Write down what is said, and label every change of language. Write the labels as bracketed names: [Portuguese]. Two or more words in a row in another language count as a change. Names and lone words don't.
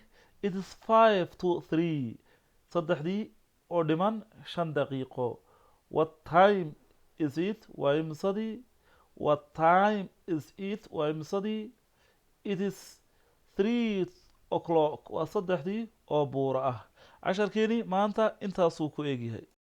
[English] It is 5 to 3. [Somali] saddexdii oo dhiman 5 daqiiqo. [English] What time is it? [Somali] waa imisadii? [English] What time is it? [Somali] waa imisadii? [English] It is 3 o'clock. [Somali] waa saddexdii oo buuro ah. casharkeeni maanta intaasuu ku egyahay.